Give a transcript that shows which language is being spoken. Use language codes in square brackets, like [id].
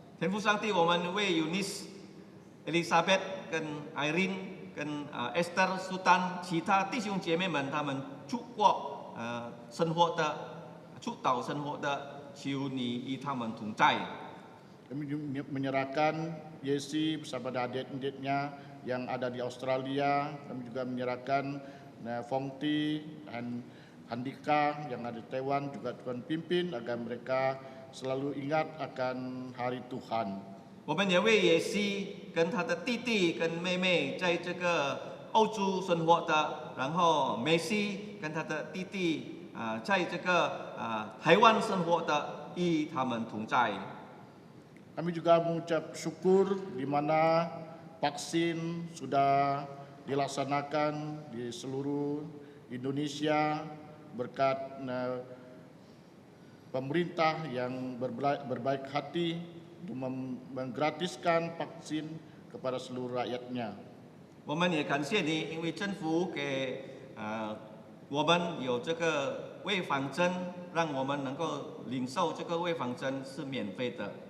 [zh] 天父上帝，我们为 Eunice、Elizabeth 跟 Irene 跟Esther、Sultan 其他弟兄姐妹们，他们出国生活的、出岛生活的，求你与他们同在。 [id] Kami menyerahkan Yesi bersama adik-adiknya yang ada di Australia. Kami juga menyerahkan Fongti dan Handika yang ada di Taiwan juga Tuhan pimpin agar mereka selalu ingat akan hari Tuhan. [zh] 我们也为野西跟他的弟弟跟妹妹在这个欧洲生活的，然后梅西跟他的弟弟在这个台湾生活的，与他们同在。 [id] Kami juga mengucap syukur di mana vaksin sudah dilaksanakan di seluruh Indonesia berkat pemerintah yang berbaik hati untuk menggratiskan vaksin kepada seluruh rakyatnya. [zh] 我们也感谢你，因为政府给我们有这个预防针，让我们能够领受这个预防针是免费的。